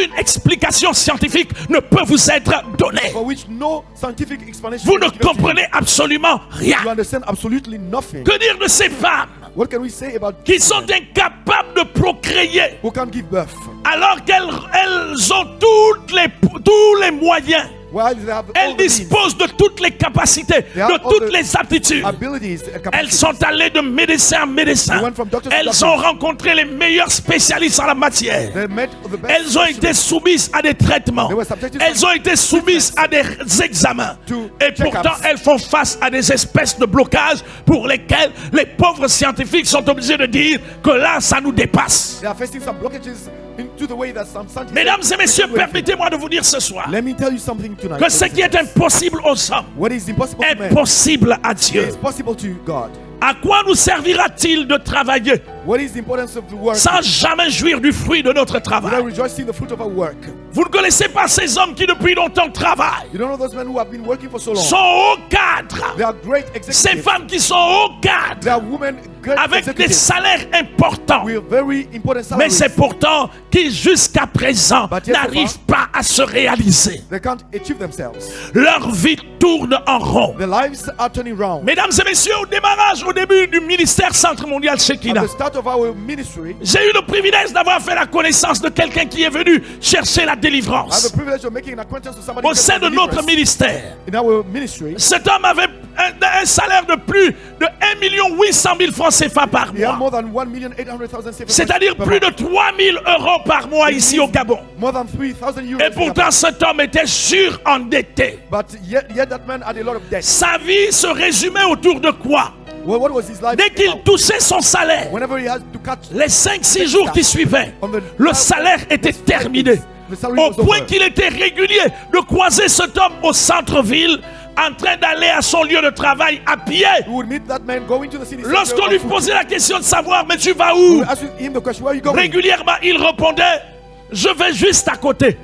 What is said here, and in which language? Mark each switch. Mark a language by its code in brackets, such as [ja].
[fr] aucune explication scientifique ne peut vous être donnée. [en] for which no scientific explanation [fr] Vous [en] is [fr] ne [en] given to you. [fr] comprenez absolument rien. [en] You understand absolutely nothing. [fr] Que dire de ces femmes [en] What can we say about [fr] qui sont incapables de procréer [en] who can't give birth [fr] alors qu'elles ont tous les moyens? [en] while they have all [fr] Elles [en] the means, [fr] disposent de toutes les capacités, [en] They have [fr] de [en] all [fr] toutes [en] the [fr] les aptitudes. [en] abilities and [fr] Elles [en] capacities? [fr] sont allées de médecin en médecin. [en] They went from doctor to [fr] Elles [en] doctor. [fr] ont rencontré les meilleurs spécialistes en la matière. [en] They met the best [fr] Elles ont été soumises à des traitements. [en] They were subjected to [fr] Elles ont été soumises à des examens. [en] To [fr] Et [en] check-ups. [fr] pourtant, elles font face à des espèces de blocages pour lesquels les pauvres scientifiques sont obligés de dire que là, ça nous dépasse. [en] They are facing some blockages into the way that some scientists [fr] Mesdames et messieurs, [en] can't do anything. [fr] permettez-moi de vous dire ce soir [en] Let me tell you something tonight. [fr] que ce qui est impossible aux hommes [en] What is impossible to [fr] est [en] man [fr] possible à Dieu. [en] is possible to God. [fr] À quoi nous servira-t-il de travailler [en] What is the importance of the work? [fr] sans jamais jouir du fruit de notre [en] Without [fr] travail? [en] rejoicing the fruit of our work. [fr] Vous ne connaissez pas ces hommes qui depuis longtemps travaillent, [en] You don't know those men who have been working for so long. [fr] sont hauts cadres. [en] They are great [fr] Ces [en] executives. [fr] femmes qui sont hauts [en] They [fr] cadres [en] are women, great [fr] avec des [en] executives [fr] salaires importants, [en] with very important [fr] mais c'est pourtant qui jusqu'à présent [en] But yet so [fr] n'arrivent pas à se réaliser. [en] They can't achieve themselves. [fr] Leur vie tourne en rond. [en] Their lives are turning round. [fr] Mesdames et messieurs, au début du ministère Centre Mondial [en] At [fr] Shekinah, [en] the start of our ministry, [fr] j'ai eu le privilège d'avoir fait la connaissance de quelqu'un qui est venu chercher la [en] I have [fr] délivrance [en] the privilege of making an acquaintance with somebody [fr] au sein de notre ministère. [en] in our ministry. [fr] Cet homme avait un salaire de plus de 1 800 000 francs CFA par [en] He had more than 1,800,000 CFA [fr] c'est-à-dire [en] per [fr] plus de [en] month. [fr] 3 000 euros par mois ici au Gabon. [en] More than 3,000 euros. [fr] Et pourtant, cet homme était surendetté. [en] But yet that man had a lot of debt. [fr] Sa vie se résumait autour de quoi? [en] Well, what was his life [fr] Dès qu'il [en] about? [fr] touchait son salaire, [en] Whenever he had to catch [fr] les 5-6 jours qui suivaient, le salaire était terminé. Au point qu'il était régulier de croiser cet homme au centre-ville en train d'aller à son lieu de travail à pied. [en] we would meet that man going to the city. [fr] Lorsqu'on lui [en] center, [fr] posait la question de savoir, mais tu vas [en] we [fr] où? [en] would ask him the question, where are you going? [fr] Régulièrement, il répondait, je vais juste à côté.